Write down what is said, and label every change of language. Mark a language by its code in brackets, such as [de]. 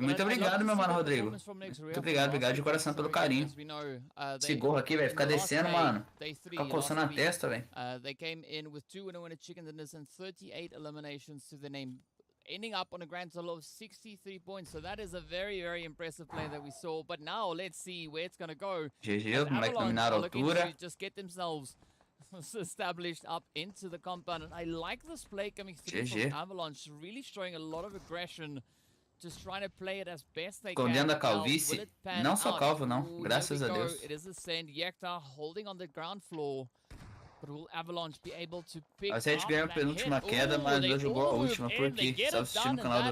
[pt] Muito obrigado, meu mano Rodrigo. Muito obrigado de coração pelo carinho. Esse gorro aqui vai ficar descendo, mano. Fica coçando a testa, velho. [en] They came in with 2 winner chicken dinners and 38 eliminations to the name, ending up on a grand total of 63 points. So that is a very, very impressive play that we saw. But now let's see where it's gonna go. [pt] GG, os moleques dominaram a altura. [en] Just get themselves established up into the compound. And I like this play coming through from Avalanche, really showing a lot of aggression. Just trying to play it as best they can. [pt] Escondendo a calvície. Não sou calvo, não. Graças a Deus. [en] It is a send. Yekta holding on the ground floor. But will Avalanche be able to pick [pt] a gente ganhou a penúltima queda, mas não jogou a última porque estava assistindo o canal do...